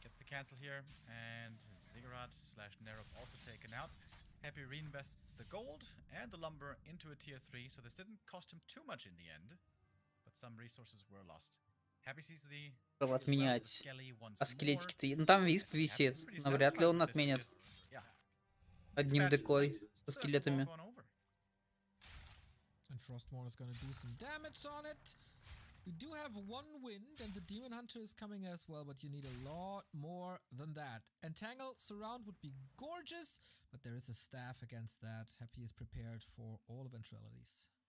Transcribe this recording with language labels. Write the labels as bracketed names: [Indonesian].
[English] Cancel here, and Ziggurat / Nerov also taken out. Happy reinvests the gold and the lumber into a tier 3, so this didn't cost him too much in the end, but some resources were lost. Happy sees the [Russian] отменять. А скелетики-то... Ну там висп висит, но вряд ли он отменит одним декой со скелетами. [English] And Frostmourne is gonna do some damage on it. We do have one wind, and the Demon Hunter is coming as well, but you need a lot more than that. Entangle Surround would be gorgeous, but there is a staff against that. Happy is prepared for all eventualities.